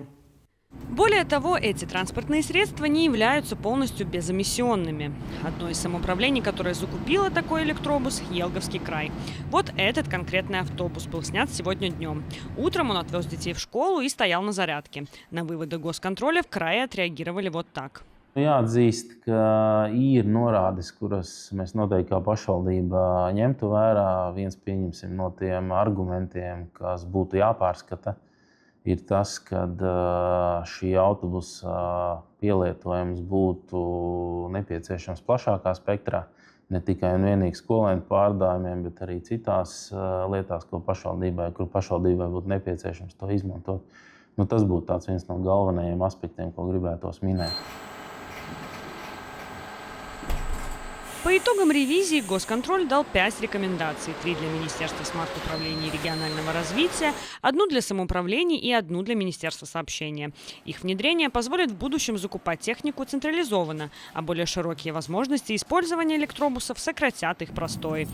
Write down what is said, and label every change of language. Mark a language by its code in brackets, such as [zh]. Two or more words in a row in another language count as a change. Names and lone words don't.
[ru] Более того, эти транспортные средства не являются полностью безэмиссионными. Одно из самоуправлений, которое закупило такой электробус – Елговский край. Вот этот конкретный автобус был снят сегодня днем. Утром он отвез детей в школу и стоял на зарядке. На выводы госконтроля в крае отреагировали вот так. [lv] Jāatzīst, ka ir norādes, kuras mēs noteikti kā pašvaldība ņemtu vērā. Viens, pieņemsim, no tiem argumentiem, kas būtu jāpārskata, ir tas, ka šī autobusa pielietojums būtu nepieciešams plašākā spektrā, ne tikai un vienīgi skolēnu pārvadājumiem, bet arī citās lietās, kur pašvaldībai būtu nepieciešams to izmantot. Tas būtu viens no galvenajiem aspektiem, ko gribētos minēt. [ru] По итогам ревизии госконтроль дал 5 рекомендаций. 3 для Министерства смарт-управления и регионального развития, 1 для самоуправлений и 1 для Министерства сообщения. Их внедрение позволит в будущем закупать технику централизованно, а более широкие возможности использования электробусов сократят их простой.